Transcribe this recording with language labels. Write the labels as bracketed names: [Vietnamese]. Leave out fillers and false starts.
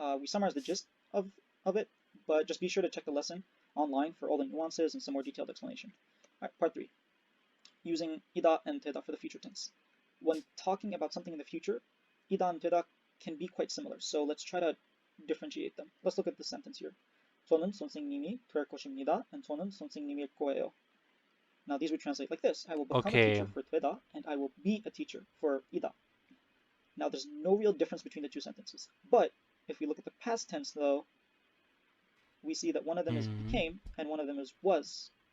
[English] We summarized the gist of it, but just be sure to check the lesson online for all the nuances and some more detailed explanation. All right, part 3. Using Hida and Teda for the future tense. When talking about something in the future, Hida and Teda can be quite similar, so let's try to differentiate them. Let's look at the sentence here. [Korean] 저는 선생님이 될 것입니다, and 저는 선생님일 거예요. [English] Now these would translate like this: I will become a teacher for Teda, and I will be a teacher for Hida. Now there's no real difference between the two sentences, but if we look at the past tense though, we see that one of them is became and one of them is was.